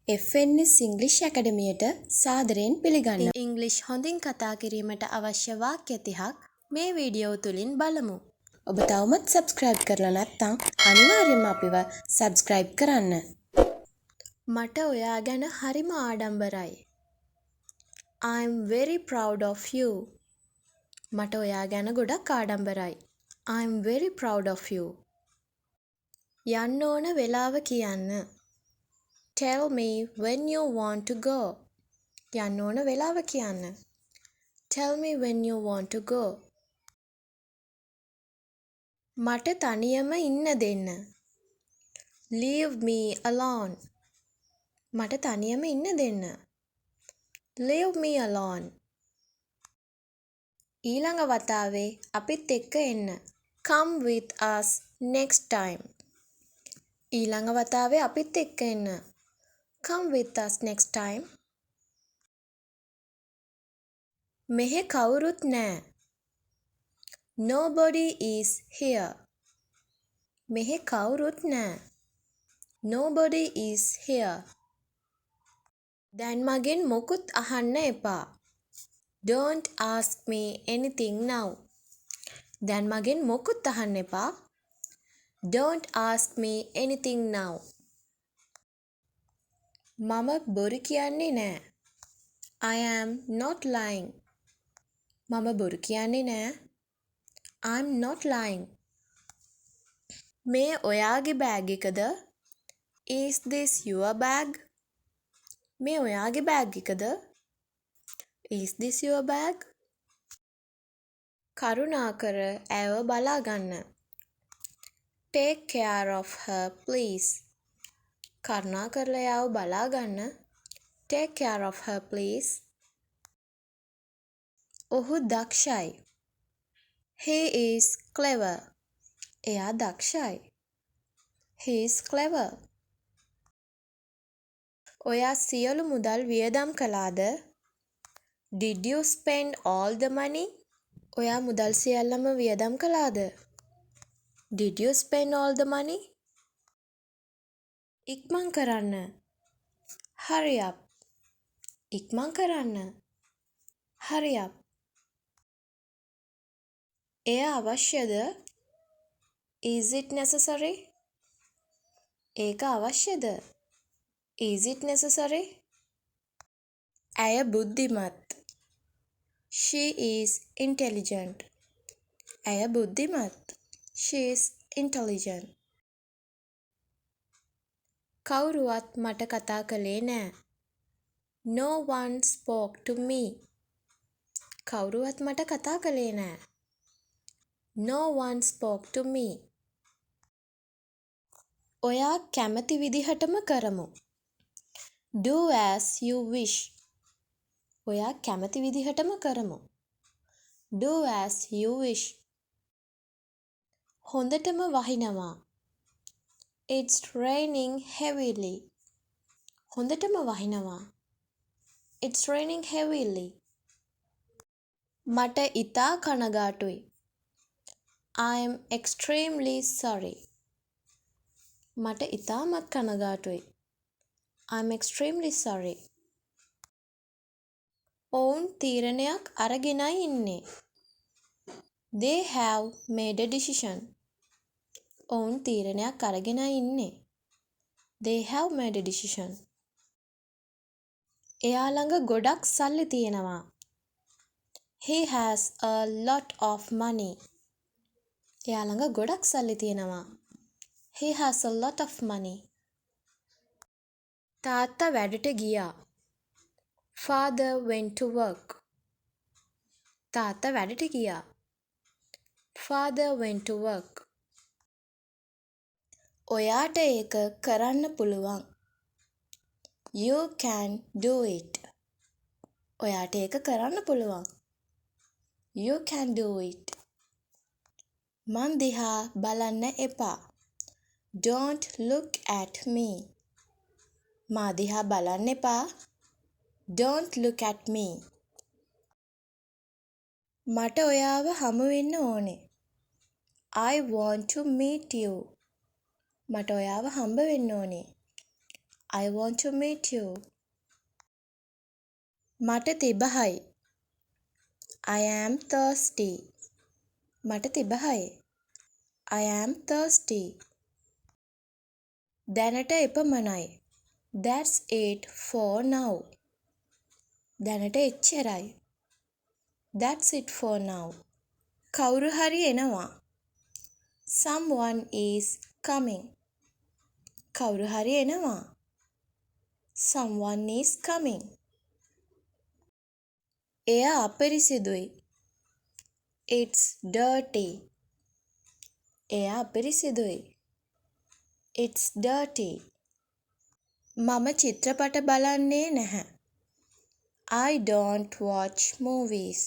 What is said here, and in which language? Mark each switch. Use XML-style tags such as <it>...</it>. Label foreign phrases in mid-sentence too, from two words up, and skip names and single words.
<si>FNS ඉංග්‍රීසි ඇකඩමියට සාදරයෙන් පිළිගන්නවා. ඉංග්‍රීසි හොඳින් කතා කිරීමට අවශ්‍ය වාක්‍ය 30ක් මේ වීඩියෝ තුලින් බලමු. ඔබ තවමත් subscribe කරලා නැත්නම් අනිවාර්යයෙන්ම අපිව subscribe කරන්න. මට ඔයා ගැන හරිම ආඩම්බරයි.</si> <en>I'm very proud of you.</en> <si>මට ඔයා ගැන ගොඩක් ආඩම්බරයි.</si> <en>I'm very proud of you.</en> <si>යන්න ඕන වෙලාව කියන්න.</si> <en>Tell me when you want to go.</en> <si>යන්න ඕන වෙලාව කියන්න.</si> <en>Tell me when you want to go.</en> <si>මට තනියම ඉන්න දෙන්න.</si> <en>Leave me alone.</en> <si>මට තනියම ඉන්න දෙන්න.</si> <en>Leave me alone.</en> <si>ඊළඟ වතාවේ අපිත් එක්ක එන්න.</si> <en>Come with us next time.</en> <si>ඊළඟ වතාවේ අපිත් එක්ක එන්න.</si> <en>Come with us next time.</en> <si>මෙහෙ කවුරුත් නෑ.</si> <en>Nobody is here.</en> <si>මෙහෙ කවුරුත් නෑ.</si> <en>Nobody is here.</en> <si>දැන් මගෙන් මොකුත් අහන්න එපා.</si> <en>Don't ask me anything now.</en> <si>දැන් මගෙන් මොකුත් අහන්න එපා.</si> <en>Don't ask me anything now.</en> <si>මම බොරු කියන්නේ නෑ.</si> <en>I am not lying.</en> <si>මම බොරු කියන්නේ නෑ.</si> <en>I'm not lying.</en> <si>මේ ඔයාගේ බෑග් එකද?</si> <en>Is this your bag?</en> <si>මේ ඔයාගේ බෑග් එකද?</si> <en>Is this your bag?</en> <si>කරුණාකර ඇයව බලා ගන්න.</si> <en>Take care of her please.</en> <si>කරුණාකරලා එයාව බලා ගන්න.</si> <en>Take care of her please.</en> <si>ඔහු දක්ෂයි.</si> <en>He is clever.</en> <si>එයා දක්ෂයි.</si> <en>He is clever.</en> <si>ඔයා සියලු මුදල් වියදම් කළාද?</si> <en>Did you spend all the money?</en> <si>ඔයා මුදල් සියල්ලම වියදම් කළාද?</si> <en>Did you spend all the money?</en> <si>ඉක්මන් කරන්න.</si> <en>Hurry up.</en> <si>ඉක්මන් කරන්න.</si> <en>Hurry up.</en> <si>එය අවශ්‍යද?</si> <en>Is it necessary?</en> <si>ඒක අවශ්‍යද?</si> <en>Is it necessary?</en> <si>ඇය බුද්ධිමත්.</si> <en>She is intelligent.</en> <si>ඇය බුද්ධිමත්.</si> <en>She is intelligent.</en> <si>කවුරුවත් මට කතා කළේ නෑ.</si> <en>No one spoke to me.</en> <si>කවුරුවත් මට කතා කළේ නෑ.</si> <en>No one spoke to me.</en> <si>ඔයා කැමති විදිහටම කරමු.</si> <en>Do as you wish.</en> <si>ඔයා කැමති විදිහටම කරමු.</si> <en>Do as you wish.</en> <si>හොඳටම වහිනවා.</si> <en>It's raining heavily.</en> <si>හොඳටම වහිනවා.</si> <en>It's raining heavily.</en> <si>මට ඉතා කනගාටුයි.</si> <en>I am extremely sorry.</en> <si>මට ඉතාමත් කනගාටුයි.</si> <en>I'm extremely sorry.</en> <si>ඔවුන් තීරණයක් අරගෙනයි ඉන්නේ.</si> <en>They have made a decision.</en> <si>ඔවුන් තීරණයක් අරගෙනයි ඉන්නේ.</si> <en>They have made a decision.</en> <si>එයා ළඟ ගොඩක් සල්ලි තියෙනවා.</si> <en>He has a lot of money.</en> <si>එයා ළඟ ගොඩක් සල්ලි තියෙනවා.</si> <en>He has a lot of money.</en> <si>තාත්තා වැඩට ගියා.</si> <en>Father went to work.</en> <si>තාත්තා වැඩට ගියා.</si> <en>Father went to work.</en> <si>ඔයාට ඒක කරන්න පුළුවන්.</si> <en>You can do it.</en> <si>ඔයාට ඒක කරන්න පුළුවන්.</si> <en>You can do it.</en> <si>මන් දිහා බලන්න එපා.</si> <en>Don't look at me.</en> <si>මා දිහා බලන්න එපා.</si> <en>Don't look at me.</en> <si>මට ඔයාව හමු වෙන්න ඕනේ.</si> <en>I want to meet you.</en> <si>මට ඔයාව හම්බ වෙන්න ඕනේ.</si> <en>I want to meet you.</en> <si>මට තිබහයි.</si> <en>I am thirsty.</en> <si>මට තිබහයි.</si> <en>I am thirsty.</en> <si>දැනට එපමණයි.</si> <en>That's it for now.</en> <si>දැනට එච්චරයි.</si> <en>That's it for now.</en> <si>කවුරු හරි එනවා.</si> <en>Someone is coming.</en> <si>කවුරු හරි එනවා.</si> <en>Someone is coming.</en> <si>එය අපිරිසිදුයි.</si> <en>It's dirty.</en> <si>එය අපිරිසිදුයි.</si> <en>It's dirty.</en> <si>මම චිත්‍රපට බලන්නේ නැහැ.</si> <en>I don't watch movies.</en>